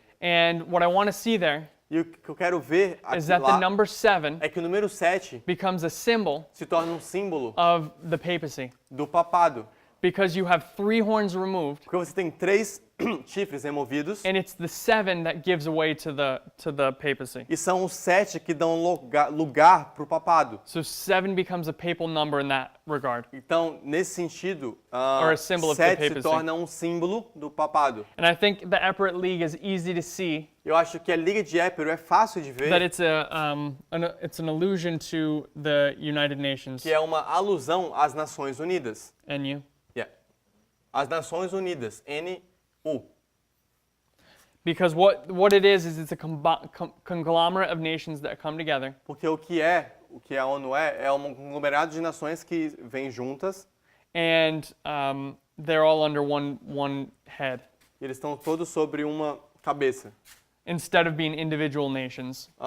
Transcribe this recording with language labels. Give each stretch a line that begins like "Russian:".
English: And what I want to see there
Portuguese: E o que eu quero ver aqui
English: is that the
Portuguese: lá
English: number 7
Portuguese: é que o número 7
English: becomes a symbol
Portuguese: se torna um símbolo
English: of the papacy,
Portuguese: do papado.
English: because you have 3 horns removed,
Portuguese: Porque você tem 3 chifres removidos
English: and it's the 7 that gives away to the papacy.
Portuguese: e são os 7 que dão lugar para o papado.
English: So 7 becomes a papal number in that regard.
Portuguese: Então, nesse sentido,
English: Or a symbol of the
Portuguese: 7 se
English: papacy.
Portuguese: torna um símbolo do papado.
English: And I think the Epirate League is easy to see
Portuguese: Eu acho que a Liga de Épiro é fácil de ver,
English: that it's an allusion to the United Nations.
Portuguese: que é uma alusão às Nações Unidas. NU.
English: Yeah.
Portuguese: As Nações Unidas, NU.
English: Because what it is it's a conglomerate of nations that come together.
Portuguese: Porque o que a ONU é um conglomerado de nações que vêm juntas
English: and they're all under one head
Portuguese: Eles estão todos sobre uma cabeça.
English: instead of being individual nations.